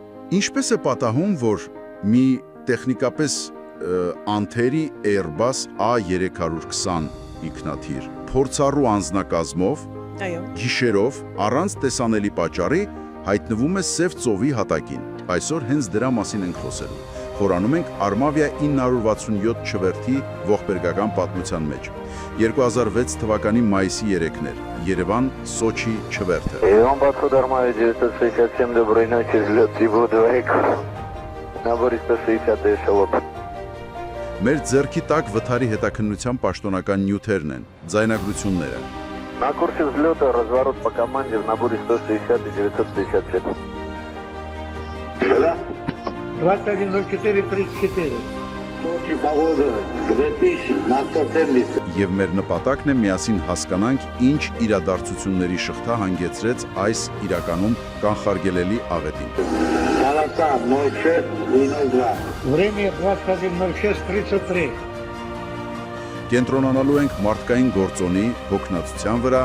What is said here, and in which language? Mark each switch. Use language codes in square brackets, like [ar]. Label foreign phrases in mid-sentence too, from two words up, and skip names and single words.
[hy] Ինչպես է պատահում, որ մի տեխնիկապես անթերի Airbus A320 ինքնաթիռ փորձառու անձնակազմով, գիշերով, առանց տեսանելի պատճառի հայտնվում է Սև ծովի հատակին։ Այսօր հենց դրա մասին ենք խոսելու։ Խորանում ենք Armavia 967 չվերթի ողբերգական պատմության մեջ։ 2006 թվականի մայիսի 3-ն էր, Երևան Սոչի չվերթը։ [ru] Вам подход Armavia 967, доброй ночи, взлет его двоек, набор 160 эшелон։ [hy] Մեր ձեռքի տակ վթարի հետաքննության պաշտոնական նյութերն են, ձայնագրությունները։ [ru] На курсе взлета разворот по команде в наборе 160 и 957. 2104-34. Сочи, погода, 2000, на 170. [hy] Եվ մեր նպատակն է միասին հասկանանք, ինչ իրադարձությունների շղթա հանգեցրեց այս իրականում կանխարգելելի աղետին։ [ru] Широта 06-02. Время 2106-33. [hy] Կենտրոնանալու ենք մարդկային գործոնի, հոգնածության վրա,